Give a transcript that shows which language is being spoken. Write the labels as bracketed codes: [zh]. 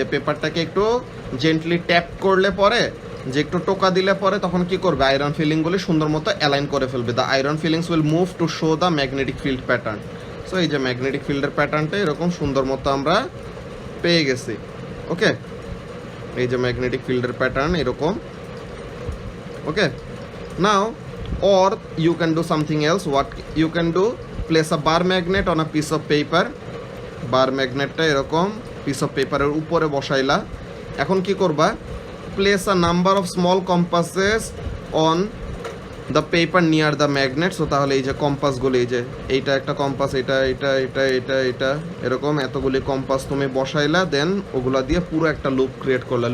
[bn] যে পেপারটাকে একটু gently tap করলে পরে, যে একটু টোকা দিলে পরে তখন কি করবে? আয়রন ফিলিংগুলি সুন্দর মতো অ্যালাইন করে ফেলবে। [en] The iron filings will move to show the magnetic field pattern. [bn] So এই যে ম্যাগনেটিক ফিল্ডের প্যাটার্নটা এরকম সুন্দর মতো আমরা পেয়ে গেছি। ওকে, এই যে ম্যাগনেটিক ফিল্ডের প্যাটার্ন এরকম। [en] Okay, now or you can do something else. What you can do, place a bar magnet on a piece of paper. [bn] বার ম্যাগনেটটা এরকম পিস অফ পেপারের উপরে বসাইলা। এখন কি করবা? [en] Place a number of small compasses on the paper near the magnet. [bn] So তাহলে এই যে কম্পাসগুলি, এই যে এইটা একটা কম্পাস, এটা এটা এটা এটা এটা এরকম এতগুলি কম্পাস তুমি বসাইলা, দেন ওগুলা দিয়ে পুরো একটা লুপ ক্রিয়েট করলা।